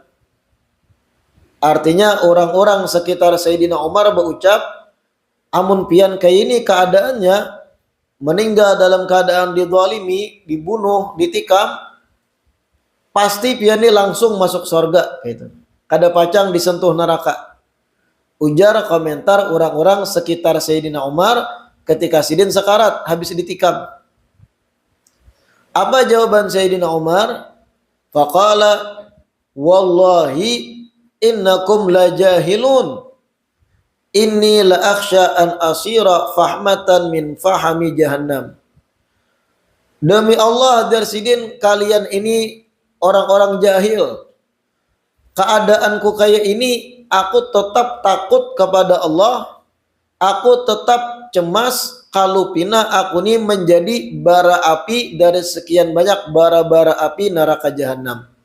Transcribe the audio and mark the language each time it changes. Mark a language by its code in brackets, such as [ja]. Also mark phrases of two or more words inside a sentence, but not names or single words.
[bjn] Artinya orang-orang sekitar Sayyidina Umar berucap, amun pian kayak ini keadaannya meninggal dalam keadaan dizalimi, dibunuh, ditikam, pasti pian ini langsung masuk surga gitu. Kada pacang disentuh neraka. Ujar komentar orang-orang sekitar Sayyidina Umar ketika sidin sekarat habis ditikam. [id] Apa jawaban Sayyidina Umar? [ar] فقال والله إنكم لجاهلون. إني لأخشى أن أصير فحمة من فحم جهنم. [id] Demi Allah darsidin, kalian ini orang-orang jahil. Keadaanku kayak ini, aku tetap takut kepada Allah. Aku tetap cemas kalau pina aku ini menjadi bara api dari sekian banyak bara-bara api neraka jahanam.